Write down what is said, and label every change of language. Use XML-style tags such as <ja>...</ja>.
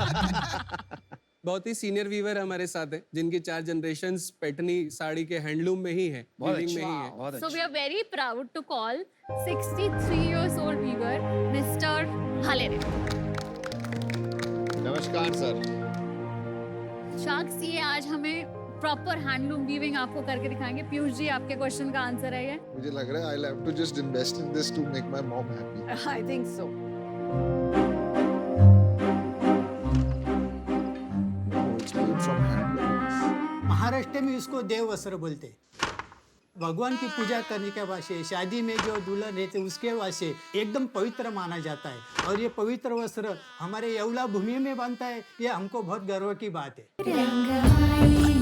<hi>बहुत ही senior Weaver हमारे साथ हैं, जिनकी 4 जनरेशंस पैठनी साड़ी के हैंडलूम में ही है, बहुत weaving में अच्छा, ही है। बहुत</hi> <en>So</en> <hi>अच्छा।</hi> <en>we are very proud to call 63 years old weaver Mr. Halere.</en> <hi>नमस्कार सर। शार्क्स, ये आज हमें प्रॉपर हैंडलूम वीविंग आपको करके दिखाएंगे। पीयूष जी, आपके क्वेश्चन का आंसर है ये। मुझे लग रहा है</hi> <en>I'll have to just invest in this to make my mom happy. I think so. Oh, it's made from handlooms.</en> <hi>Maharashtra में इसको देव वस्त्र बोलते हैं। भगवान की पूजा करने के वास्ते, शादी में जो दुल्हन रहते उसके वास्ते एकदम पवित्र माना जाता है, और ये पवित्र वस्त्र हमारे येवला भूमि में बनता है। ये हमको बहुत गर्व की बात है।</hi>